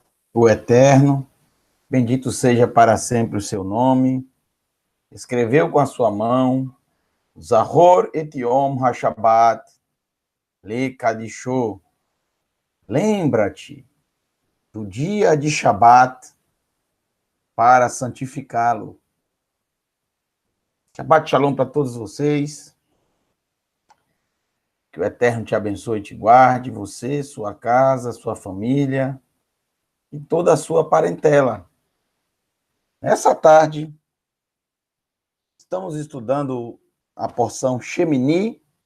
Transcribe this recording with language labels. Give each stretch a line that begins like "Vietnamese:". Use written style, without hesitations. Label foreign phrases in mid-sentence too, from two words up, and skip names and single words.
Portuguese: O Eterno, bendito seja para sempre o seu nome, escreveu com a sua mão,
Hebrew: זכור את יום השבת לקדשו.
Portuguese: Lembra-te do dia de Shabat para santificá-lo.
Hebrew: שבת שלום
Portuguese: para todos vocês. Que o Eterno te abençoe e te guarde, você, sua casa, sua família e toda a sua parentela. Nessa tarde, estamos estudando a porção Shemini.